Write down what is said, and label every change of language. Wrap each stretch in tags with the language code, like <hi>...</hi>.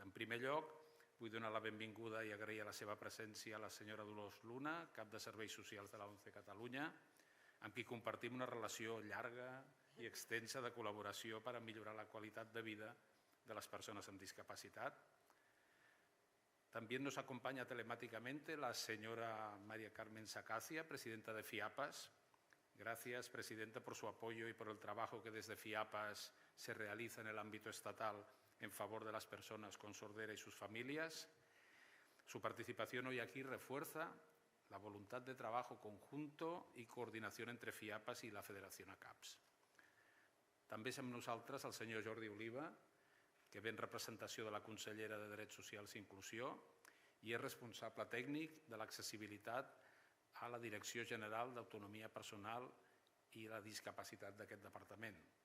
<ca>En primer lloc, vull donar la benvinguda i agrair la seva presència a la senyora Dolors Luna, cap de Serveis Socials de la ONCE Catalunya, amb qui compartim una relació llarga i extensa de col·laboració per a millorar la qualitat de vida de</ca> <es>las personas con discapacidad. También nos acompaña telemáticamente la señora María Carmen Sacacia, presidenta de FIAPAS. Gracias, presidenta, por su apoyo y por el trabajo que desde FIAPAS se realiza en el ámbito estatal en favor de las personas con sordera y sus familias. Su participación hoy aquí refuerza la voluntad de trabajo conjunto</es> <ca>i coordinació entre FIAPAS i la Federació ACAPS. També som nosaltres el senyor Jordi Oliva, que ve en representació de la consellera de Drets Socials i Inclusió i és responsable tècnic de l'accessibilitat a la Direcció General d'Autonomia Personal i la Discapacitat d'aquest departament.</ca>